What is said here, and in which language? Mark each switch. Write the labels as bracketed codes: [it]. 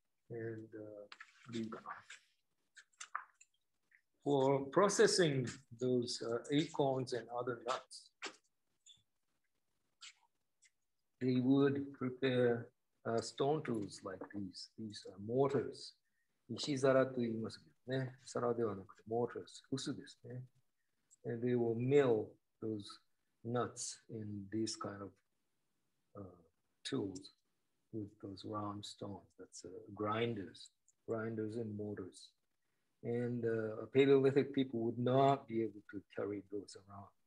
[en] And for processing those acorns and other nuts, they would prepare stone tools like these mortars. [ja] 石皿と言いますけどね、皿ではなくて mortars、臼ですね。 [en] And they will mill those nuts in these kind of tools with those round stones. That's grinders and mortars. And Paleolithic people would not be able to carry those around.